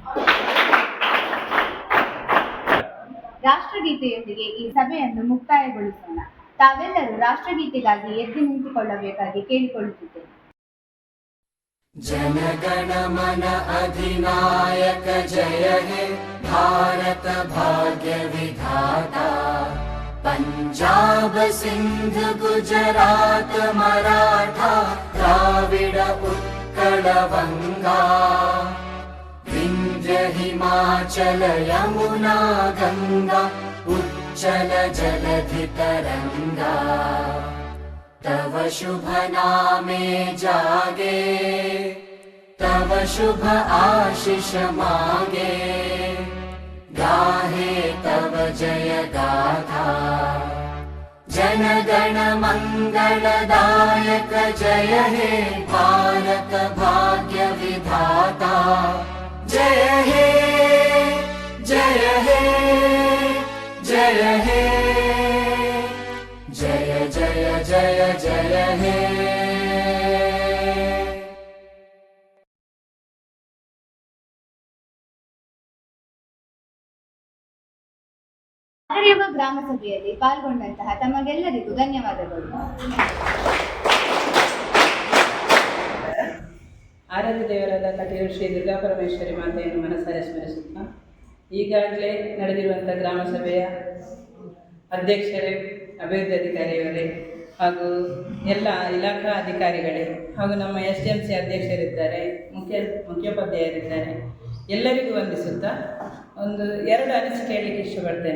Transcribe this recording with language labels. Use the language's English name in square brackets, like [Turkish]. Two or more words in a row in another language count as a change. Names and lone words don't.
[Kannada] ರಾಷ್ಟ್ರಗೀತೆಯೊಂದಿಗೆ ಈ ಸಭೆಯನ್ನು ಮುಕ್ತಾಯಗೊಳಿಸೋಣ. ತಾವೆಲ್ಲರೂ ರಾಷ್ಟ್ರಗೀತೆಗಾಗಿ ಎದ್ದು ನಿಂತುಕೊಳ್ಳಬೇಕಾಗಿ ಕೇಳಿಕೊಳ್ಳುತ್ತಿದ್ದೇನೆ. [Bangla] জনগণ মন অধিনায়ক জয় হে ভারত ভাগ্য বিধাতা, পঞ্জাব সিন্ধ গুজরাট মরাঠা দ্রাবিড় উৎকল বঙ্গ, বিন্ধ্য হিমাচল যমুনা গঙ্গা উচ্ছল জলধি তরঙ্গ, তব শুভ নামে জাগে তব শুভ আশিষ মাগে, গাহে তব জয় গাথা, জন গণ মঙ্গলদায়ক জয় হে ভারত ভাগ্য বিধাতা, জয় হে জয় হে জয় হে জয় জয় জয় জয় হে। [Kannada] ಹರಿಯುವ ಗ್ರಾಮ ಸಭೆಯಲ್ಲಿ ಪಾಲ್ಗೊಂಡಂತಹ ತಮಗೆಲ್ಲರಿಗೂ ಧನ್ಯವಾದಗಳು. ಆರಾಧ್ಯ ದೇವರಾದ ಕಟೀಲು ಶ್ರೀ ದುರ್ಗಾ ಪರಮೇಶ್ವರಿ ಮಾತೆಯನ್ನು ಮನಸಾರೆ ಸ್ಮರಿಸುತ್ತಾ, ಈಗಾಗಲೇ ನಡೆದಿರುವಂಥ ಗ್ರಾಮ ಸಭೆಯ ಅಧ್ಯಕ್ಷರೇ, ಅಭಿವೃದ್ಧಿ ಅಧಿಕಾರಿಯವರೇ ಹಾಗೂ ಎಲ್ಲ ಇಲಾಖಾ ಅಧಿಕಾರಿಗಳೇ ಹಾಗೂ ನಮ್ಮ SDMC ಅಧ್ಯಕ್ಷರಿದ್ದಾರೆ, ಮುಖ್ಯೋಪಾಧ್ಯಾಯರಿದ್ದಾರೆ, ಎಲ್ಲರಿಗೂ ವಂದಿಸುತ್ತಾ ಎರಡು ಅನಿಸಿಕೆ ಹೇಳಲಿಕ್ಕೆ ಇಷ್ಟಪಡ್ತೇನೆ.